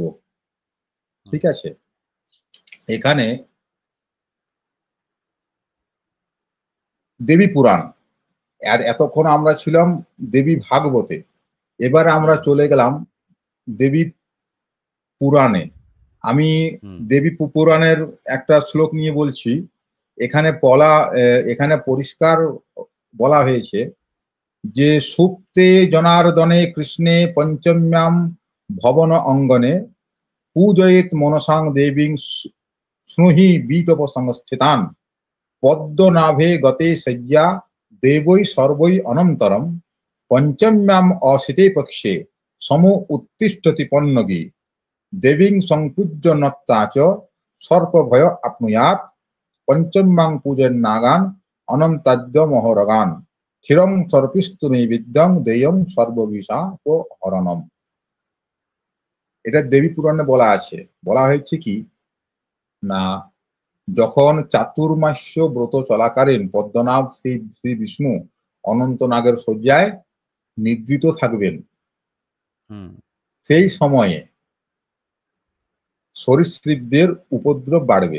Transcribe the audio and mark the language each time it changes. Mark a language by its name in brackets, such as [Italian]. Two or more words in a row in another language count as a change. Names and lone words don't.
[Bangla] ঠিক আছে, এখানে দেবী পুরাণ, আর এতক্ষণ আমরা ছিলাম দেবী ভাগবতে, এবার আমরা চলে গেলাম দেবী পুরাণে। আমি দেবী পুরাণের একটা শ্লোক নিয়ে বলছি। এখানে পরিষ্কার বলা হয়েছে যে [Sanskrit] সুপ্তে জনার্দনে কৃষ্ণে পঞ্চম্যাম ভবন অঙ্গনে পূজয়েত মনসাং দেবীং স্নুহি বিটপ সংস্থিতান পদ্মনাভে গতে শয্যা দেবৈ সর্বৈ অনন্তরম পঞ্চম্যাম অসিতে পক্ষে সম উত্তিষ্ঠতি পন্নগী দেবীং সংপূজ্য নত্তা চ সর্পভয় আপনুয়াত পঞ্চম্যাং পূজন নাগান অনন্তাদ্য মহরগান ক্ষীরং সর্পিস্তু নৈবেদ্যং দেয়ং সর্ববিষা ও হরণম। [Bangla] এটা দেবী পুরাণে বলা আছে। বলা হয়েছে কি না, যখন চাতুর্মাস্য ব্রত চলাকালীন পদ্মনাভ শ্রী বিষ্ণু অনন্ত নাগের শয্যায় নিদ্রিত থাকবেন, সেই সময়ে সরীসৃপদের উপদ্রব বাড়বে।